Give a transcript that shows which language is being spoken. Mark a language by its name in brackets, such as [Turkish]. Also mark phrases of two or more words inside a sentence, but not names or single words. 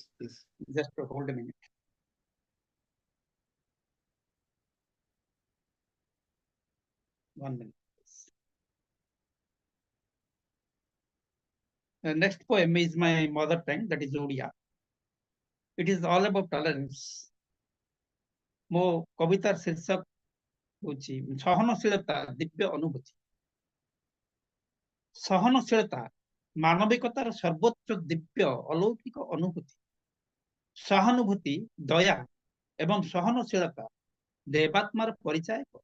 [English] Just hold a minute. One minute. The next poem is my mother tongue, that is Odia. It is all about tolerance. [Odia] ମୋ କବିତାର ଶୀର୍ଷକ ହେଉଛି ସହନଶୀଳତା ଦିବ୍ୟ ଅନୁଭୂତି। ସହନଶୀଳତା ମାନବିକତାର ସର୍ବୋଚ୍ଚ ଦିବ୍ୟ ଅଲୌକିକ ଅନୁଭୂତି। ସହାନୁଭୂତି ଦୟା ଏବଂ ସହନଶୀଳତା ଦେବାତ୍ମାର ପରିଚାୟକ।